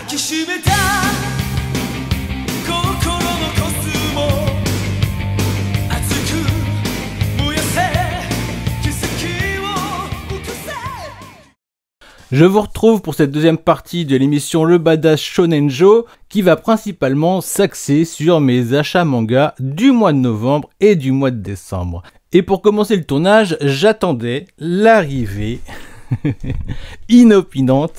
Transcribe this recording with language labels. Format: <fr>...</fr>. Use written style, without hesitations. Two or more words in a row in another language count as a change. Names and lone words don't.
<ja>きしめた心のコスモ熱く燃やせ奇跡を起こせ。</ja> <fr>Je vous retrouve pour cette deuxième partie de l'émission Le Badass Shonenjo qui va principalement s'axer sur mes achats manga du mois de novembre et du mois de décembre. Et pour commencer le tournage, j'attendais l'arrivée inopinante.</fr>